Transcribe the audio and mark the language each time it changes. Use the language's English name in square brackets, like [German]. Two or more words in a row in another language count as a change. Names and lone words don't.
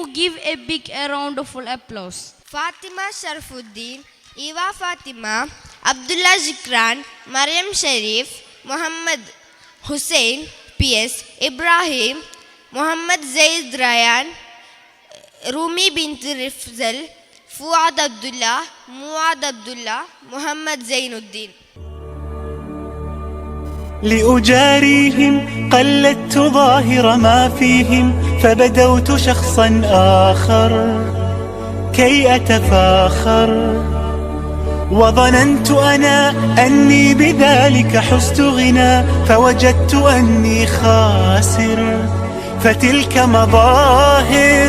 [English] Give a big round of applause. Fatima Sharfuddin, Eva Fatima, Abdullah Zikran, Maryam Sharif, Muhammad Hussein, PS, Ibrahim, Muhammad Zaid Ryan, Rumi bint Rifzal, Fuad Abdullah, Muad Abdullah, Muhammad Zainuddin. [Arabic] لأجاريهم قلدت ظاهر ما فيهم فبدوت شخصا آخر كي أتفاخر وظننت أنا أني بذلك حزت غنى فوجدت أني خاسر فتلك مظاهر.